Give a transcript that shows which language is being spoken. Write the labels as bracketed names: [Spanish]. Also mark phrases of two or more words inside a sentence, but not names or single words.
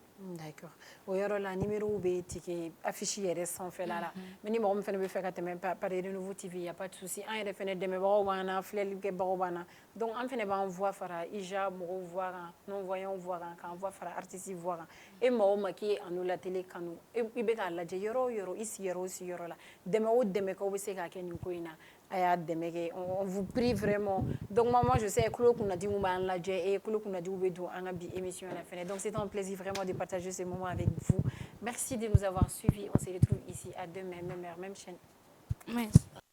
[Bambara] D'accord. O yɔrɔ la numéro bɛ tigɛ affiche yɛrɛ sanfɛla la mais ni mɔgɔ min fana bɛ fɛ ka tɛmɛ par Renouveau TV [French] y a pas de souci [Bambara] an yɛrɛ fana dɛmɛbagaw b'an na filɛlikɛbagaw b'an na donc an fana b'an voix fara IJA mɔgɔw voix kan [French] non voyants [Bambara] voix kan k'an voix fara artiste voix kan e mɔgɔ ma k'i ye anu la télé kanu i bɛ k'a lajɛ yɔrɔ o yɔrɔ i sigiyɔrɔ o sigiyɔrɔ la dɛmɛ o dɛmɛ k'aw bɛ se k'a kɛ nin ko in na a y'a dɛmɛ kɛ [French] on vous prie vraiment donc moi je sais [Bambara] kulo kunnadi mun b'an lajɛ et kulo kunnadiw bɛ don an ka bi émission la fana [French] donc c'est un plaisir vraiment de partager ce moment avec vous. Merci de nous avoir suivis. On se retrouve ici à demain, même heure, même chaîne. Merci.